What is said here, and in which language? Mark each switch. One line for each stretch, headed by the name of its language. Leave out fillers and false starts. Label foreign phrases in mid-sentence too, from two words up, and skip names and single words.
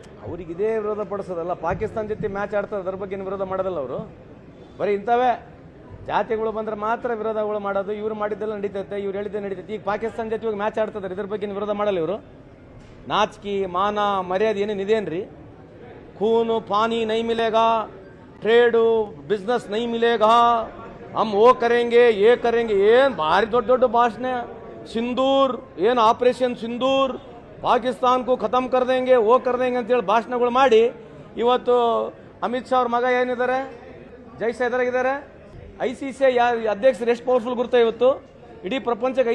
Kannada: ಅವ್ರಿಗೆ ಇದೇ ವಿರೋಧ ಪಡಿಸೋದಲ್ಲ, ಪಾಕಿಸ್ತಾನ ಜೊತೆ ಮ್ಯಾಚ್ ಆಡ್ತಾರೆ, ಅದ್ರ ಬಗ್ಗೆ ವಿರೋಧ ಮಾಡೋದಲ್ಲ. ಅವರು ಬರೀ ಇಂಥವೇ ಜಾತಿಗಳು ಬಂದ್ರೆ ಮಾತ್ರ ವಿರೋಧಗಳು ಮಾಡೋದು. ಇವ್ರು ಮಾಡಿದ್ದೆಲ್ಲ ನಡೀತೈತೆ, ಇವ್ರು ಹೇಳಿದ್ದೆ ನಡೀತೈತೆ. ಈಗ ಪಾಕಿಸ್ತಾನ ಜೊತೆ ಇವಾಗ ಮ್ಯಾಚ್ ಆಡ್ತಿದ್ದಾರೆ, ಇದ್ರ ಬಗ್ಗೆ ವಿರೋಧ ಮಾಡಲ್ಲ ಇವರು. ನಾಚಿಕೆ, ಮಾನ, ಮರ್ಯಾದೆ ಏನೇನಿದೇನ್ರಿ?
Hindi: खून पानी नहीं मिलेगा,
English: trade business
Hindi: नहीं मिलेगा, हम वो करेंगे ये करेंगे.
Kannada: ಏನ್ ಭಾರಿ ದೊಡ್ಡ ದೊಡ್ಡ ಭಾಷಣ. ಸಿಂಧೂರ್ ಏನು ಆಪರೇಷನ್ ಸಿಂಧೂರ್,
Hindi: पाकिस्तान को खतम कर देंगे, ओ कर देंगे
Kannada: ಅಂತೇಳಿ ಭಾಷಣಗಳು ಮಾಡಿ ಇವತ್ತು ಅಮಿತ್ ಶಾ ಅವ್ರ ಮಗ ಏನಿದ್ದಾರೆ, ಜೈಸೇದರಾಗಿದ್ದಾರೆ. ICC ಅಧ್ಯಕ್ಷರು ಎಷ್ಟು ಪವರ್ಫುಲ್ ಗುರ್ತಾ ಇವತ್ತು ಇಡೀ ಪ್ರಪಂಚಕ್ಕೆ.